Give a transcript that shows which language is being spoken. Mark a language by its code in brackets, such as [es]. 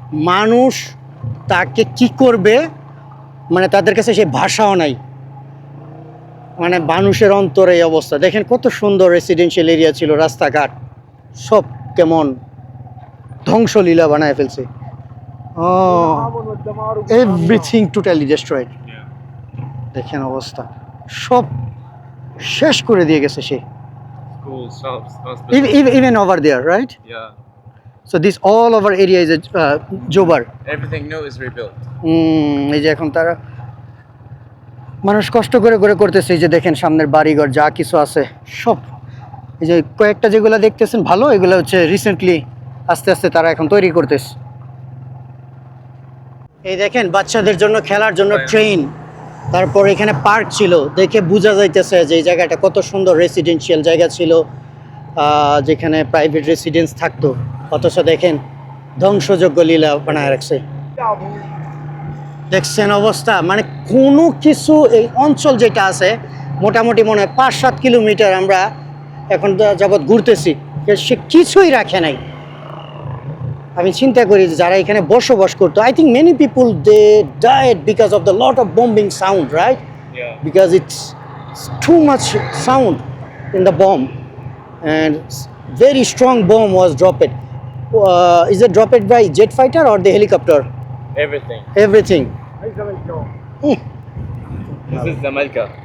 [bn] মানুষ তাকে কি করবে মানে তাদের কাছে সেই ভাষাও নাই, মানে মানুষের অন্তরে এই অবস্থা। দেখেন কত সুন্দর রেসিডেন্সিয়াল এরিয়া ছিল, রাস্তাঘাট সব কেমন ধ্বংসলীলা বানায় ফেলছে। [en] Oh, [ar] الهاون والدمار [en] everything totally destroyed. Yeah. [bn] দেখেন অবস্থা, সব শেষ করে দিয়ে গেছে সে। [en] Schools, shops, hospitals. Even over there, right? Yeah. So this all over area is a Jobar. Everything new is rebuilt. [bn] এই যে এখন তারা মানুষ কষ্ট করে করে করতেছে, এই যে দেখেন সামনের বাড়িঘর যা কিছু আছে সব, এই যে কয়েকটা যেগুলো দেখতেছেন ভালো, এগুলো হচ্ছে রিসেন্টলি আস্তে আস্তে তারা এখন তৈরি করতেছে। এই দেখেন বাচ্চাদের জন্য খেলার জন্য ট্রেন, তারপর এখানে পার্ক ছিল, দেখে বোঝা যাইতেছে যে এই জায়গাটা কত সুন্দর রেসিডেন্সিয়াল জায়গা ছিল, যেখানে প্রাইভেট রেসিডেন্স থাকতো, অথচ দেখেন ধ্বংসযোগ্য লীলা বানায় রাখছে। দেখছেন অবস্থা, মানে কোনো কিছু, এই অঞ্চল যেটা আছে মোটামুটি মনে হয় 5-7 কিলোমিটার আমরা এখন যাবৎ ঘুরতেছি, সে কিছুই রাখে নাই। আমি চিন্তা করি যে যারা এখানে বসবাস করতো, [en] I think many people they died because of the lot of bombing sound, right? Yeah. Because it's too much sound in the bomb, and very strong bomb was dropped. Is it dropped by jet fighter or the helicopter? Everything. Everything. [ar] هي زي الجو. [en] This is Zamalka.